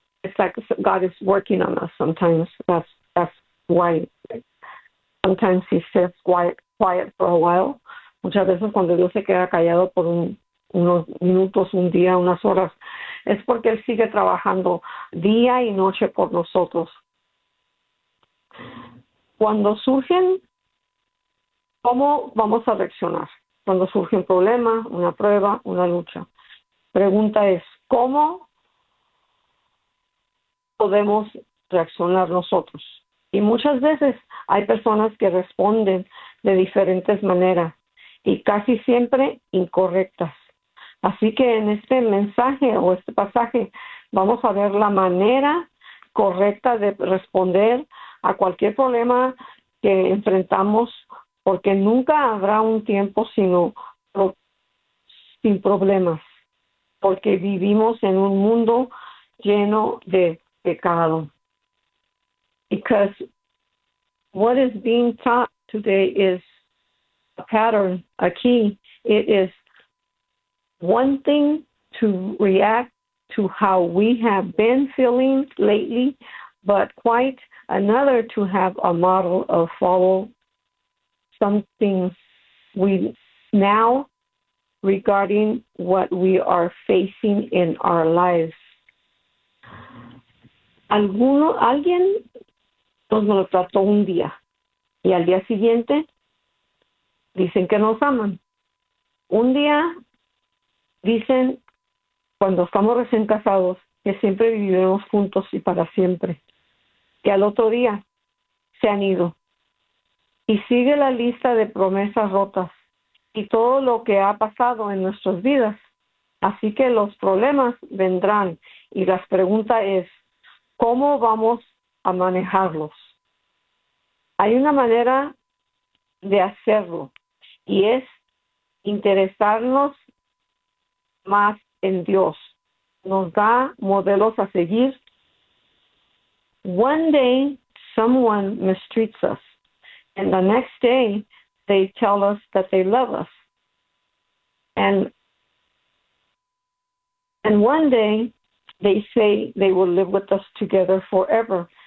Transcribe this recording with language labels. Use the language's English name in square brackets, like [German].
[English] It's like God is working on us sometimes. That's why sometimes he sits quiet for a while. [Spanish] Muchas veces cuando Dios se queda callado por unos minutos, un día, unas horas, es porque él sigue trabajando día y noche por nosotros. Cuando surgen, ¿cómo vamos a reaccionar? Cuando surge un problema, una prueba, una lucha. Pregunta es, ¿cómo podemos reaccionar nosotros? Y muchas veces hay personas que responden de diferentes maneras y casi siempre incorrectas. Así que en este mensaje o este pasaje vamos a ver la manera correcta de responder a cualquier problema que enfrentamos, porque nunca habrá un tiempo sin problemas, porque vivimos en un mundo lleno de pecado. [English] Because what is being taught today is a pattern, a key. It is one thing to react to how we have been feeling lately, but quite another to have a model of follow something we now regarding what we are facing in our lives. [Spanish] Alguien nos lo trató un día y al día siguiente dicen que nos aman. Un día dicen, cuando estamos recién casados, que siempre viviremos juntos y para siempre. Y al otro día se han ido. Y sigue la lista de promesas rotas y todo lo que ha pasado en nuestras vidas. Así que los problemas vendrán y la pregunta es, ¿cómo vamos a manejarlos? Hay una manera de hacerlo y es interesarnos más en Dios. Nos da modelos a seguir. [English] One day someone mistreats us and the next day they tell us that they love us. And one day they say they will live with us together forever.